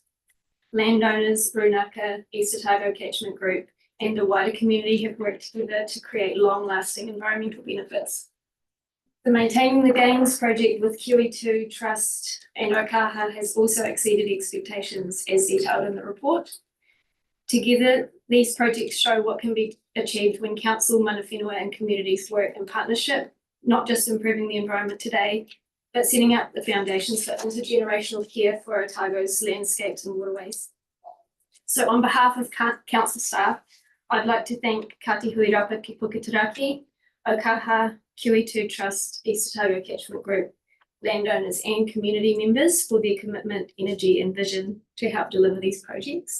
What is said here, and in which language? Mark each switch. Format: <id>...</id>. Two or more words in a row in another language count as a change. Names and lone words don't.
<en>Landowners, Runaka, East Otago Catchment Group, and the wider community have worked together to create long-lasting environmental benefits. The Maintaining the Gains project with QE2 Trust and Okaha has also exceeded expectations as detailed in the report. Together, these projects show what can be achieved when council,</en> <mi>mana whenua</mi> <en>and communities work in partnership, not just improving the environment today, but setting up the foundations for intergenerational care for Otago's landscapes and waterways. So on behalf of council staff, I'd like to thank Katihui Rapa ki Puketeraki, Okaha, QE2 Trust, East Otago Catchment Group, landowners and community members for their commitment, energy and vision to help deliver these projects.</en>